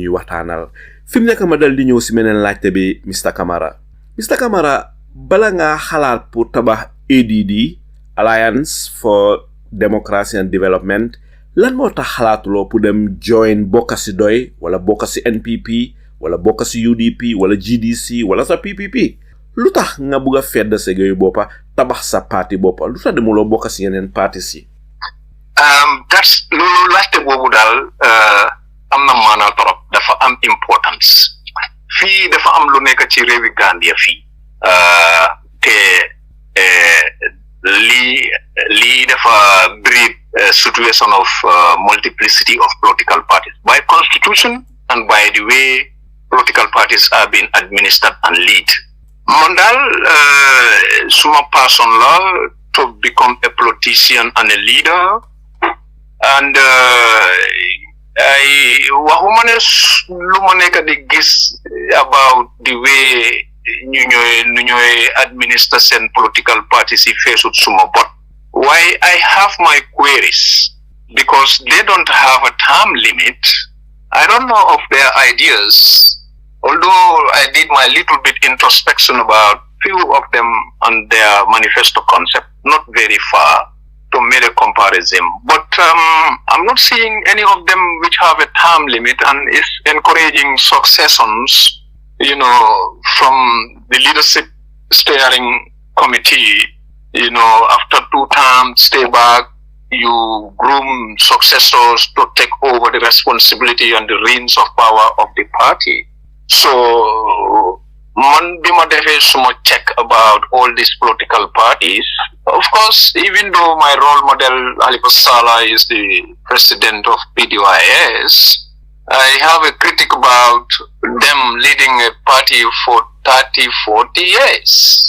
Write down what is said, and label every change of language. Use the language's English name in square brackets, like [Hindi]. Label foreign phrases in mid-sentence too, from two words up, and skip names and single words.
[Wolof] ñuy waxtaanal fi mu nekk ma dal di ñëw si meneen laajte bi Mr Camara bala nga xalaat pour tabax ADD Alliance for Democracy and Development lan moo tax xalaatuloo pour dem join bokka si doy wala bokka si NPP wala bokka si UDP wala GDC wala sa PPP lu tax nga bugg a fedd sa géeyu boppa tabax sa parti boppa lu tax demuloo bokka si yeneen parti si that's loolu laajte boobu daal am na maanaa torop dafa am importance fii dafa am lu nekk ci réewi Gambia fii te lii dafa [English] breed situation of multiplicity of political parties by constitution and by the way political parties are being administered and lead. [Wolof] Man daal suma [English] person la to become a politician and a leader. [Wolof] And waxuma ne lu ma nekk di gis [English] about the way [Wolof] ñu ñooy administer seen [English] political parties [Wolof] yi feesut suma bot. [English] Why I have my queries because they don't have a term limit. I don't know of their ideas, although I did my little bit introspection about few of them and their manifesto concept, not very far to make a comparison, but I'm not seeing any of them which have a term limit and is encouraging successions, from the leadership steering committee, after 2 terms, stay back, you groom successors to take over the responsibility and the reins of power of the party. So, [Wolof] man bima defe suma [English] check about all these political parties. Of course, even though my role model Halifa Sallah is the president of PDYS, I have a critic about them leading a party for 30, 40 years.